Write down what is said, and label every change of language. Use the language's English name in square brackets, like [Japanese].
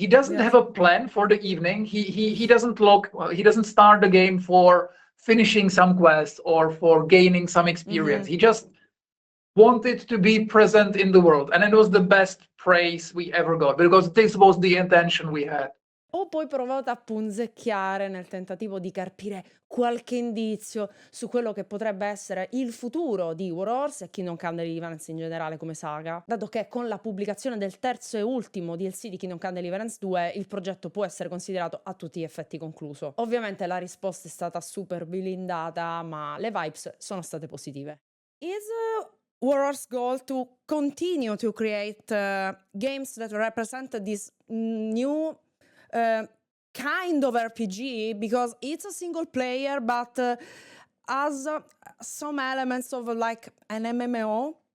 [English] He doesn't have a plan for the evening. He doesn't start the game for finishing some quest or for gaining some experience. He just wanted to be present in the world, and it was the best praise we ever got because this was the intention we had. [Italian] Ho poi provato a punzecchiare nel tentativo di carpire qualche indizio su quello che potrebbe essere il futuro di Warhorse e Kingdom Come Deliverance in generale come saga, dato che con la pubblicazione del terzo e ultimo DLC di Kingdom Come Deliverance 2 il progetto può essere considerato a tutti gli effetti concluso. Ovviamente la risposta è stata super blindata, ma le vibes sono state positive. [English] Is Warhorse's goal to continue to create games that represent this new kind of RPG, because it's a single player but has some elements of like an MMO?